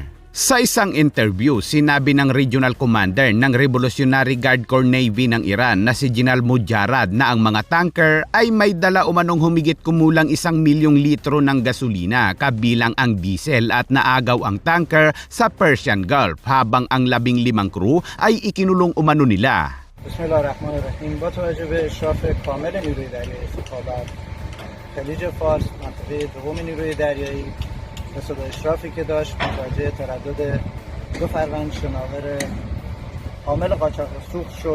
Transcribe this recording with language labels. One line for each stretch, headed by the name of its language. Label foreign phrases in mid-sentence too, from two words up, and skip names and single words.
Filipino: Sa isang interview, sinabi ng Regional Commander ng Revolutionary Guard Corps Navy ng Iran na si General Mujarrad na ang mga tanker ay may dala umanong humigit kumulang 1 milyong litro ng gasolina kabilang ang diesel at naagaw ang tanker sa Persian Gulf habang ang 15 crew ay ikinulong umano nila.
Persian: Bismillahirrahmanirrahim. با توجه به اشراف کامل نیروی دریایی سخابر خلیج فارس منطقه دوم نیروی دریایی مثل اشرافی که داشت متوجه تردد 2 فروند شناور حامل قاچاق سوخت شد.